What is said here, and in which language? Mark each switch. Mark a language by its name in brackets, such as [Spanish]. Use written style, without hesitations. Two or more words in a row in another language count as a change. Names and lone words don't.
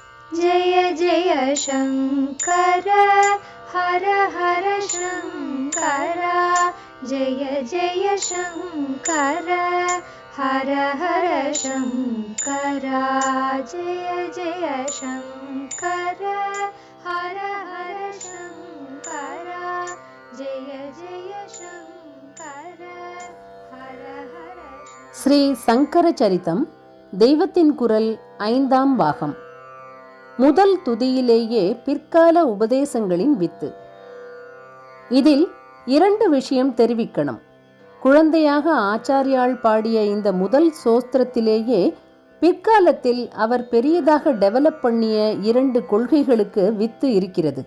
[Sanskrit] जय जय शङ्कर हर हर शङ्कर जय जय शङ्कर हर हर शङ्कर जय जय शङ्कर हर हर शङ्कर जय जय शङ्कर हर हर. [Tamil] ஸ்ரீ சங்கர சரிதம் தெய்வத்தின் குரல் 5ஆம் பாகம். முதல் துதியிலேயே பிற்கால உபதேசங்களின் வித்து. இதில் 2 விஷயம் தெரிவிக்கணும். குழந்தையாக ஆச்சாரியால் பாடிய இந்த முதல் சோஸ்திரத்திலேயே பிற்காலத்தில் அவர் பெரியதாக டெவலப் பண்ணிய 2 கொள்கைகளுக்கு வித்து இருக்கிறது.